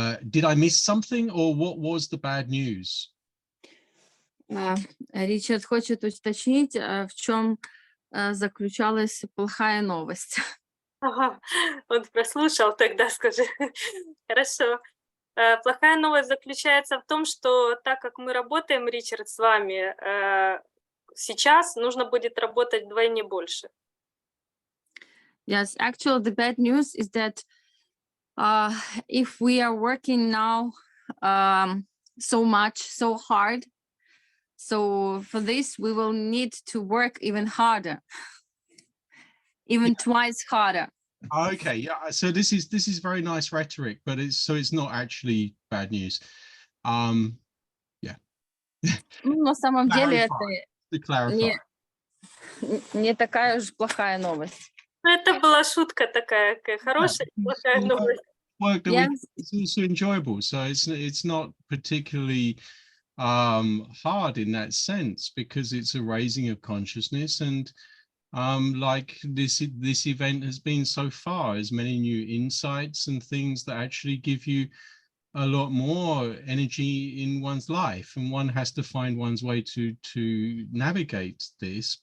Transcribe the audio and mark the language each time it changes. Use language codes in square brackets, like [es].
[en] Did I miss something, or what was the bad news? [ru] Ричард хочет уточнить, в чем заключалась плохая новость. Ага, он прослушал, тогда скажи. Хорошо. Плохая новость заключается в том, что так как мы работаем, Ричард, с вами, сейчас нужно будет работать вдвойне больше. [en] Yes, actually, the bad news is that if we are working now so much, so hard, so for this we will need to work even harder, even twice harder. Okay, yeah. So this is very nice rhetoric, but it's not actually bad news. Yeah. [ru] На самом деле это не такая уж плохая новость. Это была шутка такая, хорошая, плохая новость. [en] Work that it's also enjoyable, so it's not particularly hard in that sense, because it's a raising of consciousness, and like this event has been so far, as many new insights and things that actually give you a lot more energy in one's life, and one has to find one's way to navigate this.